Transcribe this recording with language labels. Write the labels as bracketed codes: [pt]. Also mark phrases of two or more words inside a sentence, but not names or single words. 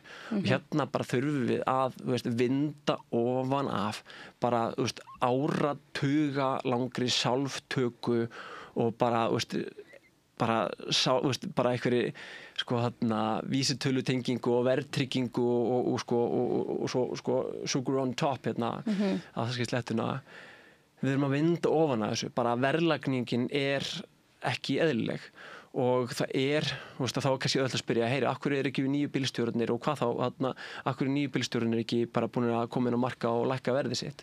[is] Og hérna bara þurfum við að vinda ofan af bara áratuga langri sjálftöku og bara einhverju sko vísitölutengingu og verðtryggingu og svo [en] sugar on top [is] að það skil slettuna. Við erum að vinda ofan af þessu, bara verðlagningin ekki eðlileg og það þá kannski öll að spyrja, heyri, af hverju ekki við nýju bílstjórarnir og hvað þá, af hverju nýju bílstjórarnir ekki bara búin að koma inn á marka og lækka verðið sitt.